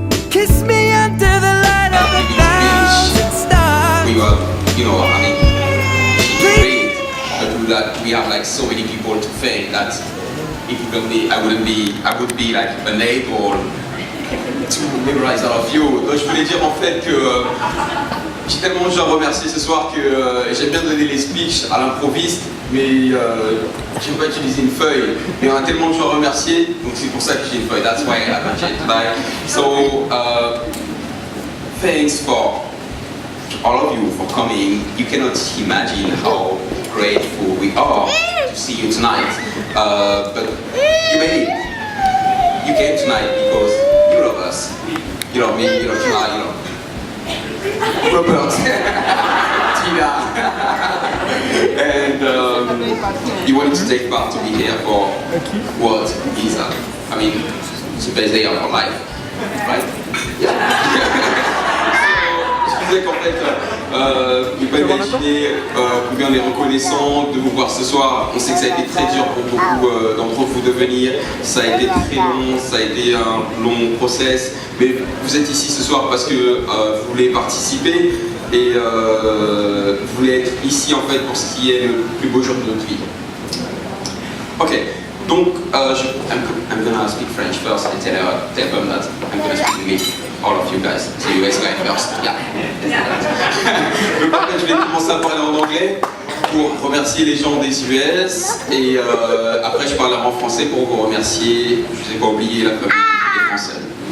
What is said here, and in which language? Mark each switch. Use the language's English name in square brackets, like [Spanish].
[English] Kiss me under the light of 1,000 stars. We were, you know, I mean, it's great that we have like so many people to thank that if it would be, I would be like unable to memorize all of you. [French] Donc je voulais dire en fait que j'ai tellement de gens à remercier ce soir que j'aime bien donner les speeches à l'improviste, mais j'aime pas utiliser une feuille. Mais on a tellement de gens à remercier, donc c'est pour ça que j'ai une feuille. [English] That's why I have it tonight. So thanks for all of you for coming. You cannot imagine how grateful we are to see you tonight. But you made it. You came tonight because you love us. You love me, you love Tina, you love Robert, Tina. And you wanted to take part to be here for what is, I mean, it's the best day of our life, right? [French] Je disais qu'en fait, vous pouvez imaginer combien on est reconnaissant de vous voir ce soir. On sait que ça a été très dur pour beaucoup d'entre vous de venir. Ça a été très long, ça a été un long process. Mais vous êtes ici ce soir parce que vous voulez participer et vous voulez être ici en fait pour ce qui est le plus beau jour de notre vie. [English] Ok, donc I'm gonna speak French first and tell them that I'm gonna speak English. All of you guys, so you guys go first. Yeah. [French] Donc en fait, je vais commencer à parler en anglais pour remercier les gens des US et après je parlerai en français pour vous remercier. Je vous ai pas oublié la communauté française.